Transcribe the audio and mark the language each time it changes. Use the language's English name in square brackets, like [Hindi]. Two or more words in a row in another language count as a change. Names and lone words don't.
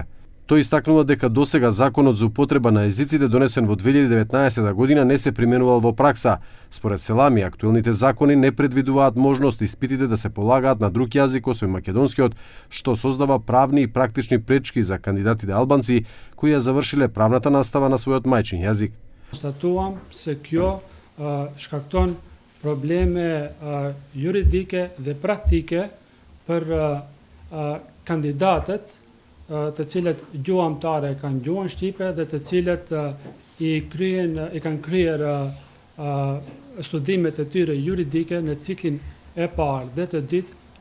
[Macedonian] Тој истакнува дека досега законот за употреба на езиците донесен во 2019 година не се применувал во пракса. Според Селами, актуелните закони не предвидуваат можност испитите да се полагаат на друг јазик освен македонскиот, што создава правни и практични пречки за кандидатите албанци кои ја завршиле правната настава на својот мајчин јазик. [Albanian] Konstatuam se kjo shkakton probleme juridike dhe praktike për kandidatët të cilët gjuhamtare kanë gjuhën shqipe dhe të cilët i kanë kryer studimet e tyre juridike në ciklin e parë dhe të dytë